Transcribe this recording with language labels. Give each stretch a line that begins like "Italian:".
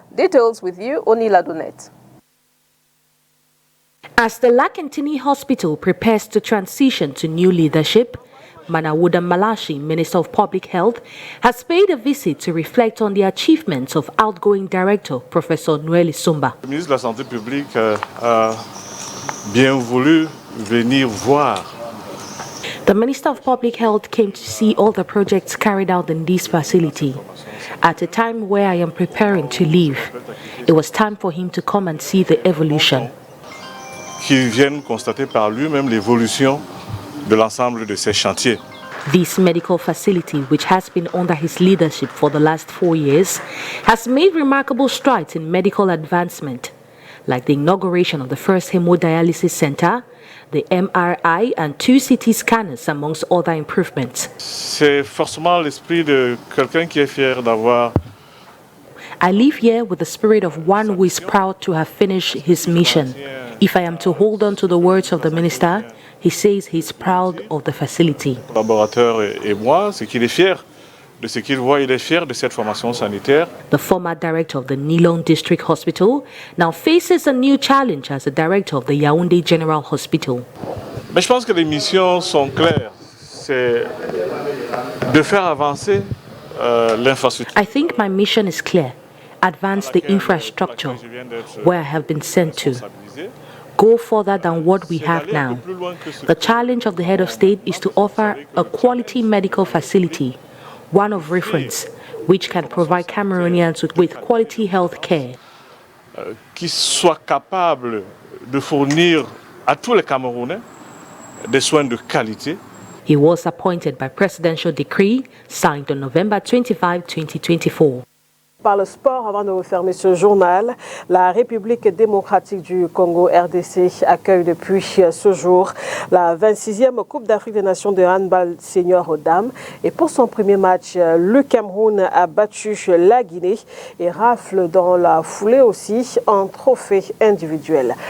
English: Details with you, Onila Donet. As the Lac Anthony Hospital prepares to transition to new leadership, Manawuda Malachi, Minister of Public Health, has paid a visit to reflect on the achievements of outgoing director, Professor Noel Esomba.
French: Le ministre de la Santé publique a bien voulu venir voir.
English: The Minister of Public Health came to see all the projects carried out in this facility. At a time where I am preparing to leave, it was time for him to come and see the evolution.
French: Qu'il vienne constater par lui-même l'évolution de l'ensemble de ces chantiers.
English: This medical facility, which has been under his leadership for the last 4 years, has made remarkable strides in medical advancement, like the inauguration of the first hemodialysis center, the MRI and 2 CT scanners, amongst other improvements.
French: C'est forcément l'esprit de quelqu'un qui est fier d'avoir.
English: I live here with the spirit of one who is proud to have finished his mission. If I am to hold on to the words of the minister, he says he's proud of the facility.
French: Collaborateur et moi, c'est qu'il est fier de ce qu'il voit, il est fier de cette formation sanitaire.
English: The former director of the Nilong District Hospital now faces a new challenge as the director of the Yaoundé General Hospital.
French: Mais je pense que les missions sont claires. C'est de faire avancer l'infrastructure.
English: I think my mission is clear. Advance the infrastructure where I have been sent to. Go further than what we have now. The challenge of the head of state is to offer a quality medical facility, one of reference, which can provide Cameroonians with quality health care.
French: Qui soit capable de fournir à tous les Camerounais des soins de qualité.
English: He was appointed by presidential decree signed on November 25, 2024.
French: Par le sport, avant de refermer ce journal, la République démocratique du Congo, RDC, accueille depuis ce jour la 26e Coupe d'Afrique des Nations de handball senior aux dames. Et pour son premier match, le Cameroun a battu la Guinée et rafle dans la foulée aussi un trophée individuel.